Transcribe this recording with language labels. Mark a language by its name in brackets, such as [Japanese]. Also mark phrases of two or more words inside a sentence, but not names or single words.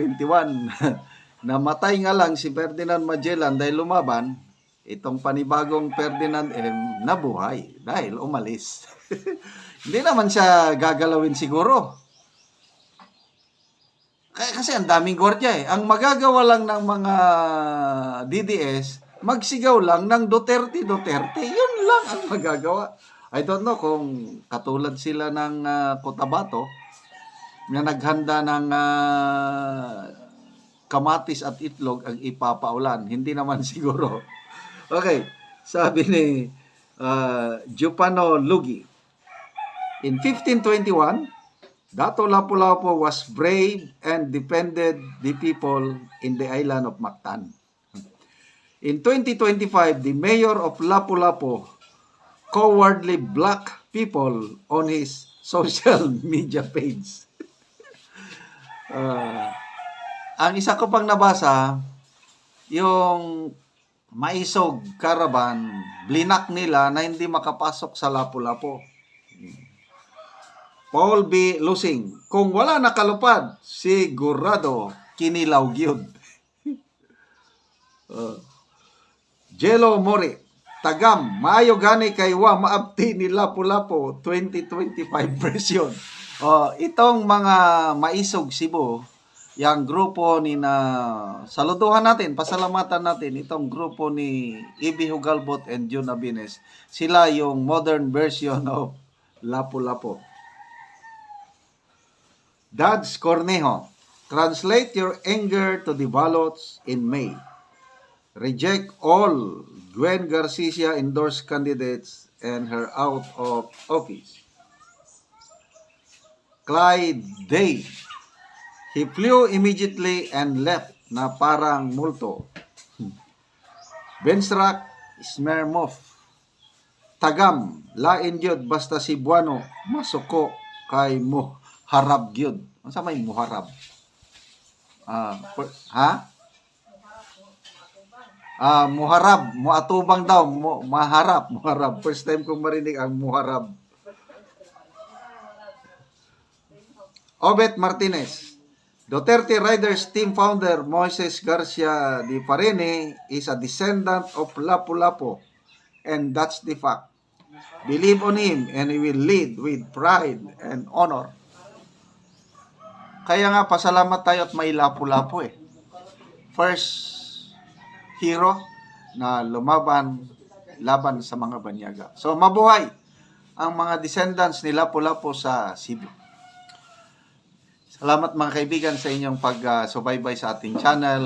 [Filipino] Namatay nga lang si Ferdinand Magellan dahil lumaban, itong panibagong Ferdinand M nabuhay dahil umalis. Hindi naman siya gagalawin siguro. Kasi ang daming gwardiya eh. Ang magagawa lang ng mga DDS, magsigaw lang ng Duterte. Yun lang ang magagawa. [English] I don't know [Filipino] kung katulad sila ng Cotabato na naghanda ng kamatis at itlog ang ipapaulan. Hindi naman siguro. Okay, sabi ni Giuliano Lugi, [English] in 1521, Dato Lapu-Lapu was brave and defended the people in the island of Mactan. In 2025, the mayor of Lapu-Lapu cowardly blocked people on his social media page. [Filipino] Ang isa ko pang nabasa, yung Maisog Caravan, blinak nila na hindi makapasok sa Lapu-Lapu. [Cebuano] Paul B. Lusing, kung wala nakalupad, sigurado kinilaw gyud. Jello Mori, tagam, maayo gani kay wa maabti ni Lapu-Lapu 2025 version. [Filipino] Itong mga Maisog Cebu, yung grupo ni saluduhan natin, pasalamatan natin, itong grupo ni Ibi Hugalbot and Jun Abines, sila yung [English] modern version of [Filipino] Lapu-Lapu. [English] Dads Cornejo, translate your anger to the ballots in May. Reject all Gwen Garcia endorsed candidates and her out of office. Clyde Day, he flew immediately and left [Filipino] na parang multo. [Cebuano] Bensrak Smermov, tagam, lain gyud basta si Buano, masuko kay mo. Harab gyud. Ano sa may muharab? Muharab. Muatubang daw. Muharab. [English] First time [Filipino] kong marinig ang muharab. [English] Obet Martinez. Duterte Riders team founder Moises Garcia de Parene is a descendant of Lapu-Lapu. And that's the fact. Believe on him and he will lead with pride and honor. [Filipino] Kaya nga, pasalamat tayo at may Lapu-Lapu eh. [English] First hero [Filipino] na laban sa mga banyaga. So, mabuhay ang mga descendants ni Lapu-Lapu sa Cebu. Salamat mga kaibigan sa inyong pag-subaybay sa ating channel.